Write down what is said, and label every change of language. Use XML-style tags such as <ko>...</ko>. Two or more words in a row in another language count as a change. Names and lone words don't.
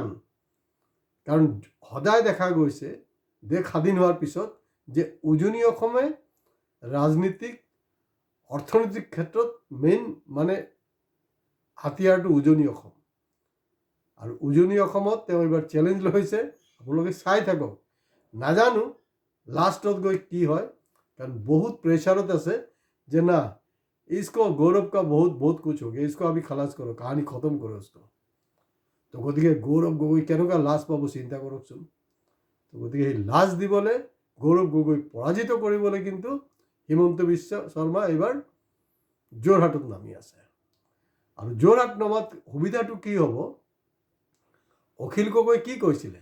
<as>কাৰণ সদায় দেখা গৈছে দেশ স্বাধীন হোৱাৰ পিছত যে উজনি অসমে ৰাজনীতিক, অৰ্থনৈতিক ক্ষেত্ৰত মেইন মানে হাতিয়াৰটো উজনি অসম। আৰু উজনি অসমত তেওঁ এইবাৰ চেলেঞ্জ লৈছে। আপোনালোকে চাই থাকক, নাজানো লাষ্টত গৈ কি হয়, কাৰণ বহুত প্ৰেছাৰত আছে যে না,</as> <hi>इसको गौरव का बहुत कुछ हो गया, इसको अभी खलास करो, कहानी खत्म करो इसको।</hi> <as>তো গতিকে গৌৰৱ গগৈ কেনেকুৱা লাজ পাব চিন্তা কৰকচোন। গতিকে সেই লাজ দিবলৈ, গৌৰৱ গগৈক পৰাজিত কৰিবলৈ কিন্তু হিমন্ত বিশ্ব শৰ্মা এইবাৰ যোৰহাটত নামি আছে। আৰু যোৰহাট নমাত সুবিধাটো কি হ'ব? অখিল গগৈ কি কৈছিলে?</as>